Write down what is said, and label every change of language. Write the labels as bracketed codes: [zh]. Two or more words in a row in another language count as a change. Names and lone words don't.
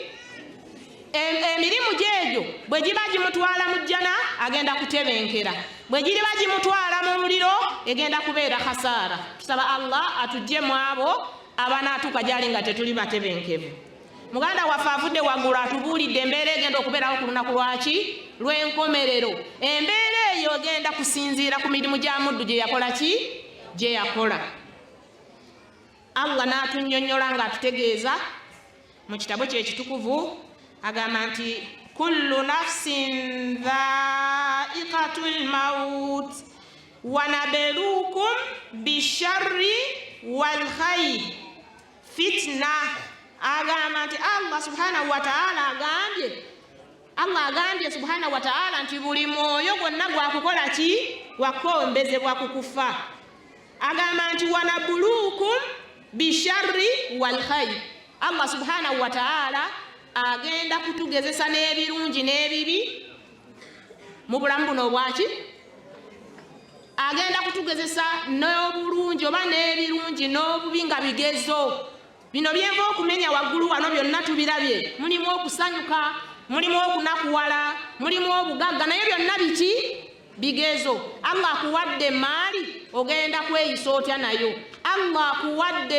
[lg] emirimu gy'egyo bwe giba gimutwala mu jjana agenda kutebenkera bwe giriba gimutwala mu muliro egenda kubeera khasaara tusaba Allah atuggyemu abo abanaatuuka gyali nga tetuli batebenkevu muganda waffe avudde waggulu atubuulidde embeera egenda okubeerawo ku lunaku lwaki lw'enkomerero embeera eyo egenda kusinziira ku mirimu gya muddu gye yakola ki gye yakola Allah n'atunnyonnyola ng'atutegeeza mu kitabo kye ekitukuvu agamba nti [ar] كل نفس ذائقة الموت ونبلوكم بالشر والخير فتنة [lg] agamba nti [ar] الله سبحانه وتعالى [lg] agambye [ar] سبحانه وتعالى [lg] nti buli mwoyo gwonna gwakukola ki wakombezebwa ku kufa agamba nti [ar] ونبلوكم بالشر والخير الله سبحانه وتعالى [lg] agenda kutugezesa n'ebirungi n'ebibi mu bulamu buno obwaki agenda kutugezesa n'obulungi oba n'ebirungi n'obubi nga bigezo bino byenva okumenya waggulu wano byonna tubirabye mulimu okusanyuka mulimu okunakuwala mulimu obugagga naye byonna biki bigezo Allah akuwadde maali ogenda kweyisa otya nayo Allah akuwadde